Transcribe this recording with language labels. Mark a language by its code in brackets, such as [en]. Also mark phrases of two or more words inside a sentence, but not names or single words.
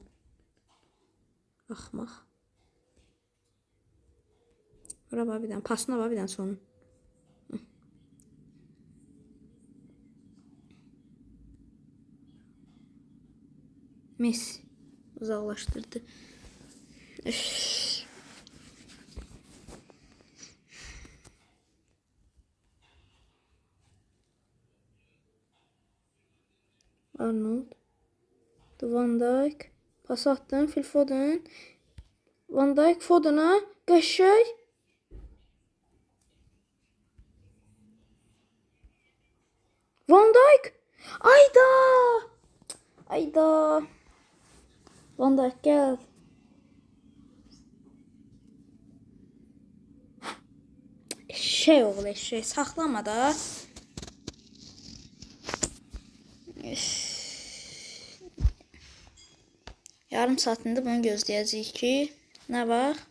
[az] Axmaq. Bura bax bir dənə. Pasına bax bir dənə sonu. Messi uzaqlaşdırdı. Arnold. Van Dijk. Pas atdım. Phil Foden. Van Dijk Foden'a. Qəşəng. Van Dijk. Ayda. Van Dijk gəl. Oğlu eşek. Saxlama da. Yarım saatində bunu gözləyəcəyik ki, nə var?